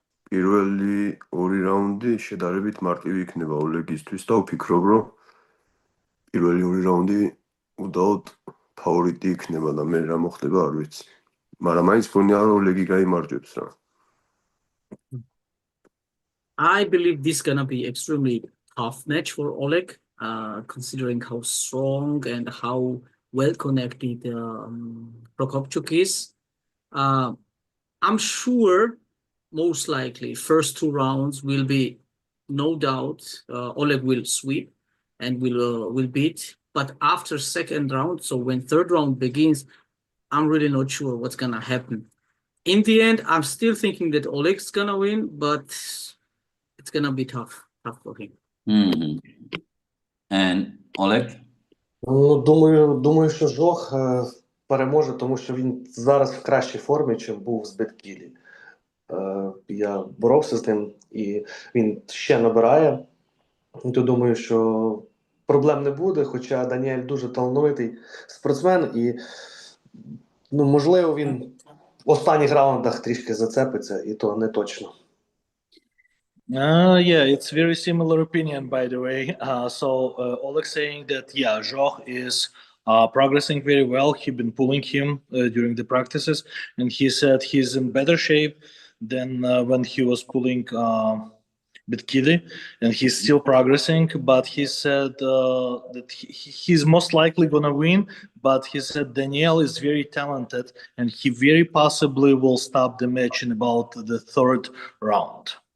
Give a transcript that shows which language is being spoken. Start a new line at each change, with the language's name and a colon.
Georgian: პირველი ორი რაუნდი შედარებით მარტივი იქნება ოლეგისთვის და ვფიქრობ, რომ პირველი ორი რაუნდი უდაოდ ფავორიტი იქნება და მე რა მოხდება არ ვიცი. მაგრამ მაინც მგონია, რომ ოლეგი გაიმარჯვებს რა.
English: I believe this is gonna be extremely tough match for Oleg, considering how strong and how well connected Prokopchuk is. I'm sure, most likely, first two rounds will be, no doubt, Oleg will sweep and will beat. But after second round, so when third round begins, I'm really not sure what's gonna happen. In the end, I'm still thinking that Oleg's gonna win, but it's gonna be tough for him. And Oleg?
Ukrainian: Ну, думаю, що Жох переможе, тому що він зараз в кращій формі, чим був з Беткілі. Я боровся з ним, і він ще набирає. То думаю, що проблем не буде, хоча Даніель дуже талановитий спортсмен, і можливо він в останніх раундах трішки зацепиться, і то не точно.
English: Yeah, it's very similar opinion, by the way. Oleg saying that, Zhok is progressing very well. He's been pulling him during the practices, and he said he's in better shape than when he was pulling Betkili, and he's still progressing, but he said that he's most likely going to win, but he said Daniel is very talented, and he very possibly will stop the match in about the third round.